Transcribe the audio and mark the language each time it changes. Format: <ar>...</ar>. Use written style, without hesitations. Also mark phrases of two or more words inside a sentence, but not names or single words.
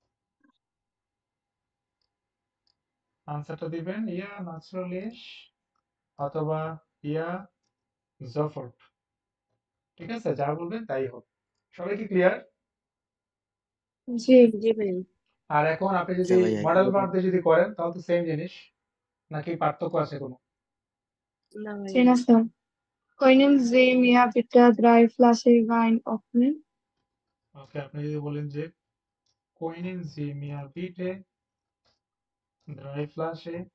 <bn>আনসারটা দিবেন</bn> <de>ja natürlich</de> <bn>অথবা</bn> <de>ja sofort,</de> <bn>ঠিক আছে? যা বলবেন তাই হোক। সবাই কি ক্লিয়ার? জি। জি ভাই। আর এখন আপনি আচ্ছা যদি ভাই,</bn> <en>modal verb</en> <bn>দিয়ে যদি করেন তাহলে তো সেম জিনিস, নাকি পার্থক্য আছে কোনো? না ভাই।</bn> <de>Schöner Song. Können Sie mir bitte 3 Flaschen Wein öffnen?</de> <bn>ওকে, আপনি যদি বলেন যে</bn> <de>können Sie mir bitte drei Flaschen,</de>